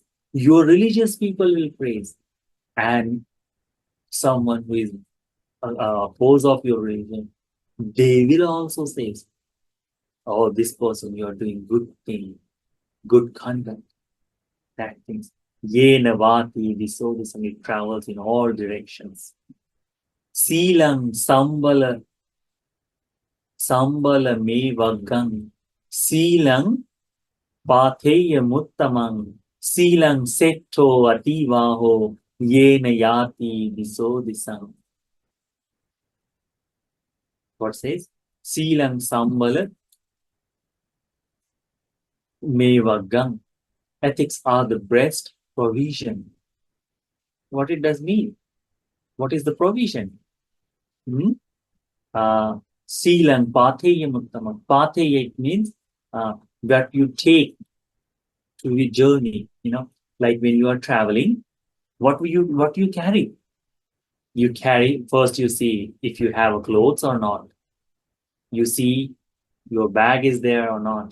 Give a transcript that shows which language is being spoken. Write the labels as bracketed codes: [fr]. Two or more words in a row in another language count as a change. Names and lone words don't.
[en] Your religious people will praise. And someone who is opposed of your religion, they will also say, oh, this person, you are doing good thing, good conduct, that things. [pi] Yena vati disodisam, [en] it travels in all directions. [pi] Sīlam sambala me vaggang. Sīlam patheya muttamang. Sīlam setto ativaho. Yena yati disodisam. [en] What says? [pi] Sīlam sambala me vaggang. [en] Ethics are the best provision. What it does mean? What is the provision? [pi] Sīlam patheya muttamam. [en] Patheya, it means that you take to the journey, like when you are traveling, what you carry? You carry, first you see if you have clothes or not. You see your bag is there or not.